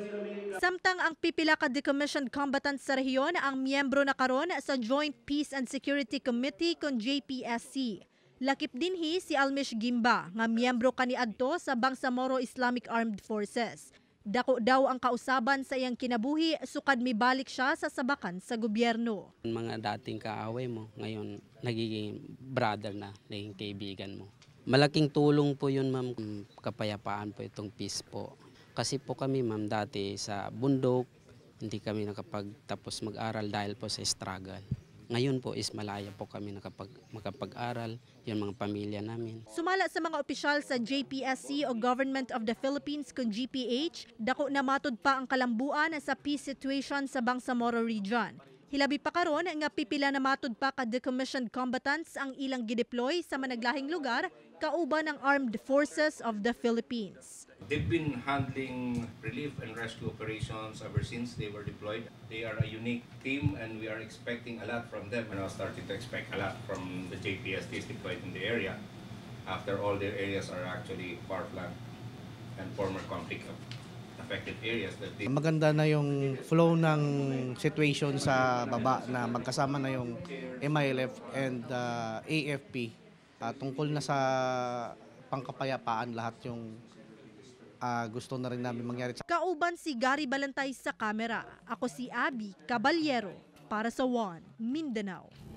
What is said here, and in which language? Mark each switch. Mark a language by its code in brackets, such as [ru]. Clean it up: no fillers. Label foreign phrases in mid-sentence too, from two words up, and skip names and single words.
[ceb] Samtang ang pipila ka [en] decommissioned combatants [ceb] sa rehiyon ang miyembro na karon sa Joint Peace and Security Committee kon JPSC. Lakip dinhi si Almish Gimba nga miyembro kaniadto sa Bangsamoro Islamic Armed Forces. Dako daw ang kausaban sa iyang kinabuhi sukad mibalik siya sa sabakan sa gobyerno. [tl] Mga dating kaaway mo, ngayon nagiging brother na, naging kaibigan mo. Malaking tulong po yun, ma'am, kapayapaan po itong peace po. Kasi po kami, ma'am, dati sa bundok, hindi kami nakapagtapos mag-aral dahil po sa struggle. Ngayon po is malaya po kami makapag-aral, yung mga pamilya namin. [ceb] Sumala sa mga opisyal sa JPSC o Government of the Philippines kung GPH, dako na matud pa ang kalambuan sa [en] peace situation [ceb] sa Bangsamoro Region. Hilabi pa karon nga pipila na matud pa ka [en] decommissioned combatants [ceb] ang ilang gideploy sa managlahing lugar kauban ng Armed Forces of the Philippines. [en] They've been handling relief and rescue operations ever since they were deployed. They are a unique team and we are expecting a lot from them. And I started to expect a lot from the JPSDs deployed in the area after all their areas are actually far-flung and former conflict affected areas. [tl] Maganda na yung flow ng situation sa baba na magkasama na yung MILF and AFP. Tungkol na sa pangkapayapaan lahat yung gusto na rin namin mangyari. [ceb] Kauban si Gary Balantay sa kamera. Ako si Abby Caballero para sa One Mindanao.